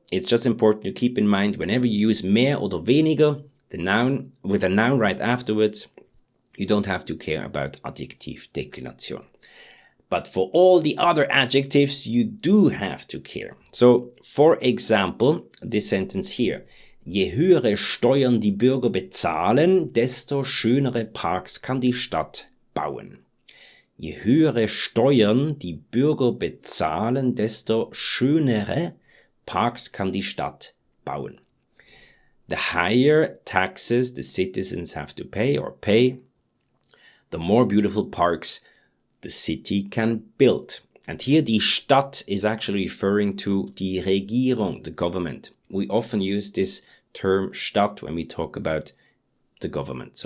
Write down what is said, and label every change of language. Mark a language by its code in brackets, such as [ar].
[en] It's just important to keep in mind whenever you use [de] mehr oder weniger, [en] the noun, with a noun right afterwards, you don't have to care about Adjektivdeklination. But for all the other adjectives, you do have to care. So, for example, this sentence here. [de] Je höhere Steuern die Bürger bezahlen, desto schönere Parks kann die Stadt bauen. Je höhere Steuern die Bürger bezahlen, desto schönere Parks kann die Stadt bauen. [en] The higher taxes the citizens have to pay, the more beautiful parks the city can build. And here die Stadt is actually referring to die Regierung, the government. We often use this term Stadt when we talk about the government.